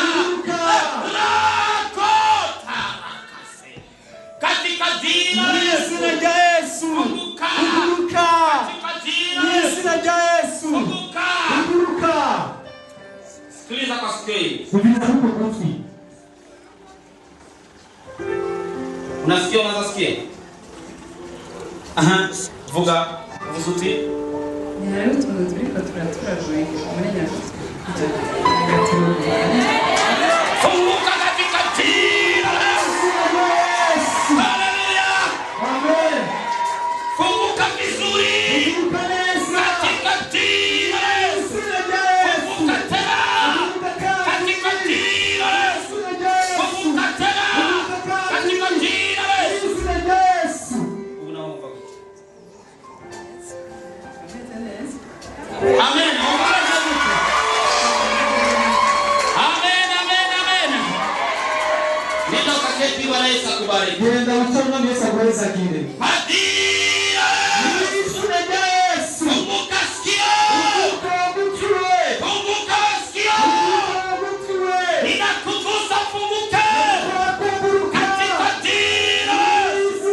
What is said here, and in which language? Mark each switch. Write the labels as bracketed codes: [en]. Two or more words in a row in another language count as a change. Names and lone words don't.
[sw] Katika jina la Yesu. Funguka. Katika jina la Yesu. Funguka. Sikiliza kwa sikio. Unasikia, unaweza sikia? [rn] Aha. Vuga. Vuzuti. Hari utuntu turiko turaturagoye muri Nyakatsi. [sw] Funguka katika jina la Yesu. Haleluya. Amen. Funguka vizuri. Katika jina la Yesu. Funguka tena. Katika jina la Yesu. Funguka tena. Katika jina la Yesu. Unaomba. Amen. Amen, amen, amen. Nenda ukaketi, Bwana Yesu akubariki. [rn] Genda utanga [sw] Yesu akubariki. Hadia. Funguka sikio. Funguka sikio. Ninakugusa, funguka. Katika jina la Yesu.